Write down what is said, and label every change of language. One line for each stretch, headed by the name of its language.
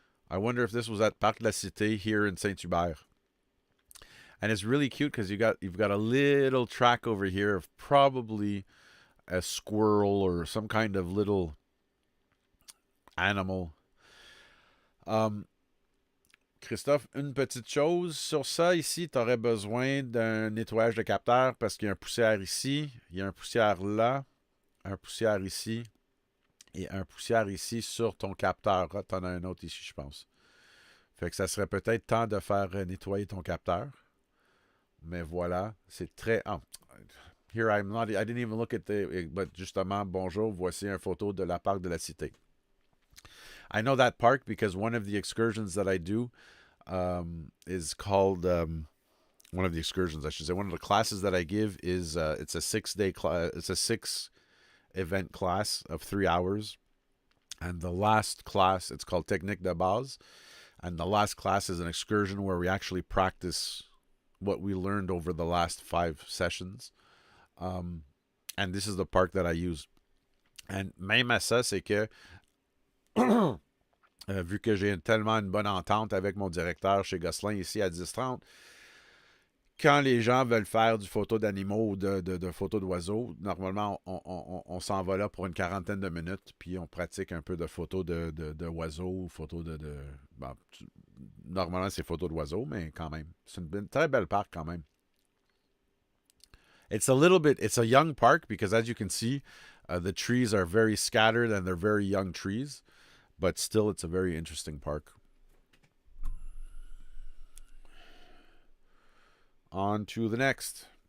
English: I wonder if this was at Parc de la Cité here in Saint-Hubert. And it's really cute because you've got a little track over here of probably a squirrel or some kind of little animal.
French: Christophe, une petite chose sur ça ici, tu aurais besoin d'un nettoyage de capteur parce qu'il y a un poussière ici, il y a un poussière là, un poussière ici et un poussière ici sur ton capteur. Tu en as un autre ici, je pense. Fait que ça serait peut-être temps de faire nettoyer ton capteur. Mais voilà, c'est très...
English: Oh, here I'm not... I didn't even look at the... But
French: justement, bonjour, voici une photo de la Parc de la Cité.
English: I know that park because one of the excursions that I do is called... one of the excursions, I should say. One of the classes that I give is... it's a 6-day class. It's a 6-event class of 3 hours. And the last class, it's called Technique de Base. And the last class is an excursion where we actually practice what we learned over the last 5 sessions. And this is the park that I use.
French: And même à ça, c'est que vu que j'ai tellement une bonne entente avec mon directeur chez Gosselin ici à 10h30, quand les gens veulent faire du photo d'animaux ou de photos d'oiseaux, normalement, on s'en va là pour une quarantaine de minutes, puis on pratique un peu de photos d'oiseaux ou photos bon, normalement, c'est photos d'oiseaux, mais quand même. C'est une très belle parc quand même.
English: It's a young park because as you can see, the trees are very scattered and they're very young trees, but still, it's a very interesting park. On to the next.